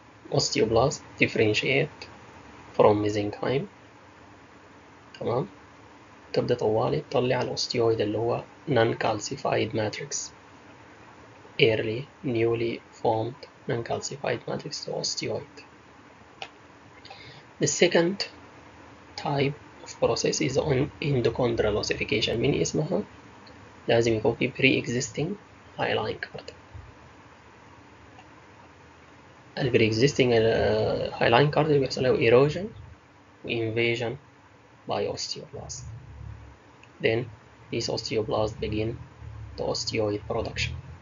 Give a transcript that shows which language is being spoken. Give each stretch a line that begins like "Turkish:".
English: Osteoblast differentiate from mesenchyme, تمام,
Arabic: تبدأ طوالي تطلع الأوستيويد اللي هو
English: non-calcified matrix, early newly formed non-calcified matrix to osteoid. The second type of process is on endochondral ossification.
Arabic: من اسمها لازم يكون في pre-existing hyaline cartilage.
English: ال pre-existing hyaline cartilage
Arabic: بيحصل له
English: erosion و invasion by osteoblast. Then these osteoblasts begin the osteoid production.